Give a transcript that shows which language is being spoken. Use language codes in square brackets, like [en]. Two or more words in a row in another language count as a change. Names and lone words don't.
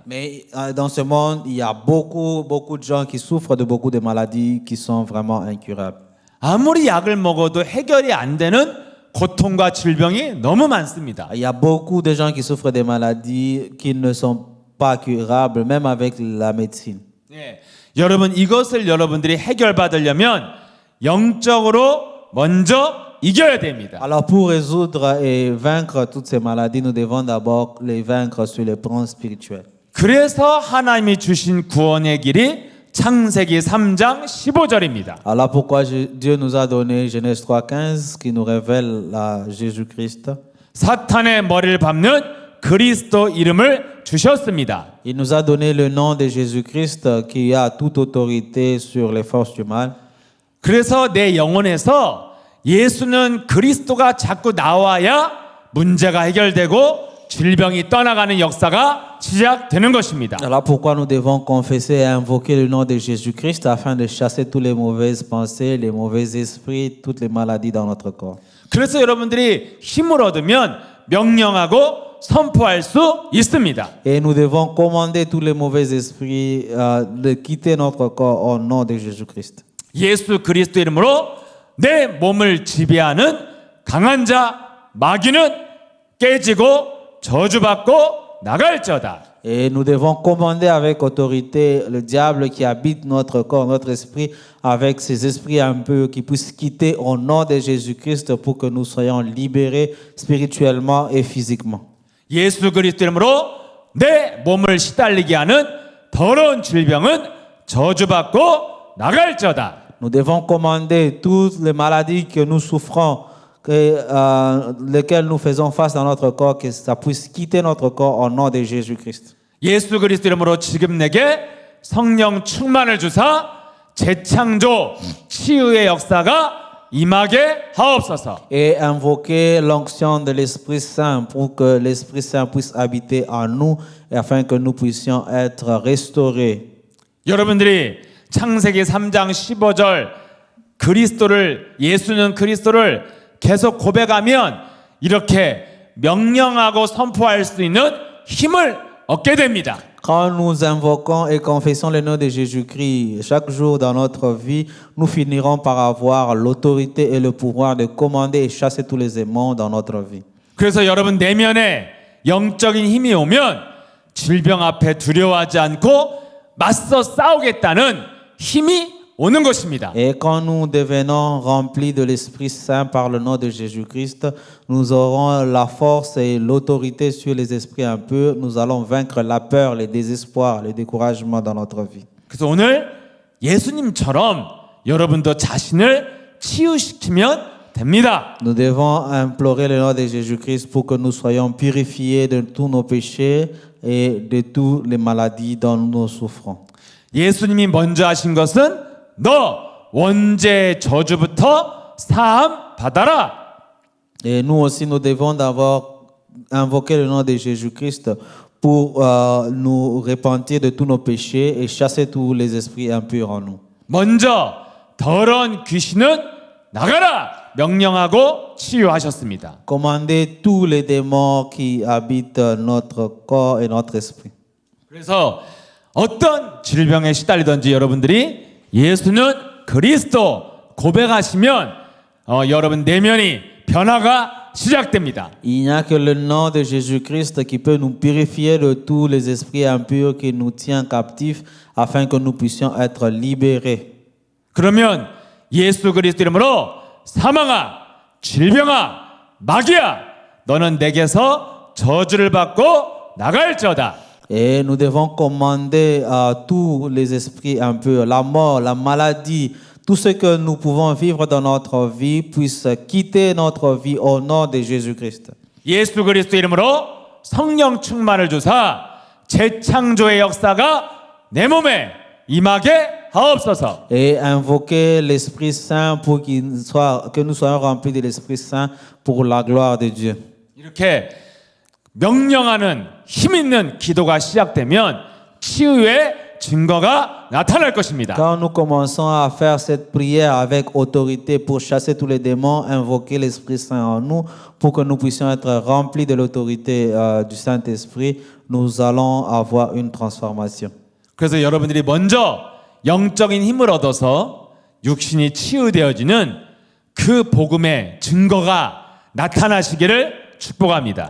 [fr] Mais dans ce monde, il y a beaucoup de gens qui souffrent de beaucoup de maladies qui sont vraiment incurables. [ko] 아무리 약을 먹어도 해결이 안 되는 고통과 질병이 너무 많습니다. [fr] Il y a beaucoup de gens qui souffrent de maladies qui ne sont pas curables, même avec la médecine. [ko] 예, 여러분 이것을 여러분들이 해결받으려면 영적으로 먼저 이겨야 됩니다. [fr] Alors pour résoudre et vaincre toutes ces maladies, nous devons d'abord les vaincre sur le plan spirituel. [ko] 그래서 하나님이 주신 구원의 길이 창세기 3장 15절입니다. [fr] Alors pourquoi Dieu nous a donné Genèse 3:15 qui nous révèle Jésus-Christ. [ko] 사탄의 머리를 밟는 그리스도 이름을 주셨습니다. [fr] Il nous a donné le nom de Jésus-Christ qui a toute autorité sur les forces du mal. [ko] 그래서 내 영혼에서 예수는 그리스도가 자꾸 나와야 문제가 해결되고 질병이 떠나가는 역사가 시작되는 것입니다. [fr] Alors pourquoi nous devons confesser et invoquer le nom de Jésus-Christ afin de chasser toutes les mauvaises pensées, les mauvais esprits, toutes les maladies dans notre corps. [ko] 그래서 여러분들이 힘을 얻으면 명령하고 선포할 수 있습니다. [fr] Et nous devons commander tous les mauvais esprits de quitter notre corps au nom de Jésus-Christ. [ko] 예수 그리스도 이름으로 내 몸을 지배하는 강한 자 마귀는 깨지고 저주받고 나갈지어다. [fr] Et nous devons commander avec autorité le diable qui habite notre corps, notre esprit, avec ses esprits impurs qui puissent quitter au nom de Jésus-Christ pour que nous soyons libérés spirituellement et physiquement. [ko] 예수 그리스도 이름으로 내 몸을 시달리게 하는 더러운 질병은 저주받고 나갈지어다. [fr] Nous devons commander toutes les maladies que nous souffrons, lesquelles nous faisons face dans notre corps, que ça puisse quitter notre corps au nom de Jésus-Christ. [ko] 예수 그리스도 이름으로 지금 내게 성령 충만을 주사 재창조 치유의 역사가 임하게 하옵소서. [fr] Et invoquer l'onction de l'Esprit Saint pour que l'Esprit Saint puisse habiter en nous et afin que nous puissions être restaurés. [ko] 여러분들이 창세기 3장 15절 예수는 그리스도를 계속 고백하면 이렇게 명령하고 선포할 수 있는 힘을 얻게 됩니다. [fr] Quand nous invoquons et confessons le nom de Jésus-Christ chaque jour dans notre vie, nous finirons par avoir l'autorité et le pouvoir de commander et chasser tous les démons dans notre vie. [ko] 그래서 여러분 내면에 영적인 힘이 오면 질병 앞에 두려워하지 않고 맞서 싸우겠다는 힘이 오는 것입니다. [fr] Et quand nous devenons remplis de l'Esprit Saint par le nom de Jésus-Christ, nous aurons la force et l'autorité sur les esprits impurs. Nous allons vaincre la peur, le désespoir, le découragement dans notre vie. [ko] 그래서 오늘 예수님처럼 여러분도 자신을 치유시키면 됩니다. [fr] Nous devons implorer le nom de Jésus-Christ pour que nous soyons purifiés de tous nos péchés et de toutes les maladies dont nous souffrons. [ko] 예수님이 먼저 하신 것은 너 원죄 저주부터 사함 받아라. [fr] Et nous aussi, nous devons d'abord invoquer le nom de Jésus-Christ pour nous repentir de tous nos péchés et chasser tous les esprits impurs en nous. [ko] 먼저 더러운 귀신은 나가라 명령하고 치유하셨습니다. [fr] Commandez tous les démons qui habitent notre corps et notre esprit. [ko] 그래서 어떤 질병에 시달리든지 여러분들이 예수는 그리스도 고백하시면 여러분 내면이 변화가 시작됩니다. [fr] Il n'y a que le nom de Jésus-Christ qui peut nous purifier de tous les esprits impurs qui nous tiennent captifs afin que nous puissions être libérés. [ko] 그러면 예수 그리스도 이름으로 사망아, 질병아, 마귀야, 너는 내게서 저주를 받고 나갈지어다. [fr] Et nous devons commander à tous les esprits impurs, la mort, la maladie, tout ce que nous pouvons vivre dans notre vie puisse quitter notre vie au nom de Jésus-Christ. [ko] 예수 그리스도 이름으로 성령 충만을 주사 재창조의 역사가 내 몸에 임하게 하옵소서. [fr] Et invoquer l'Esprit Saint pour que nous soyons remplis de l'Esprit Saint pour la gloire de Dieu. [ko] 이렇게 명령하는 힘 있는 기도가 시작되면 치유의 증거가 나타날 것입니다. [fr] Quand nous commençons à faire cette prière avec autorité pour chasser tous les démons, invoquer l'Esprit Saint en nous, pour que nous puissions être remplis de l'autorité du Saint-Esprit, nous allons avoir une transformation. [ko] 그래서 여러분들이 먼저 영적인 힘을 얻어서 육신이 치유되어지는 그 복음의 증거가 나타나시기를 축복합니다.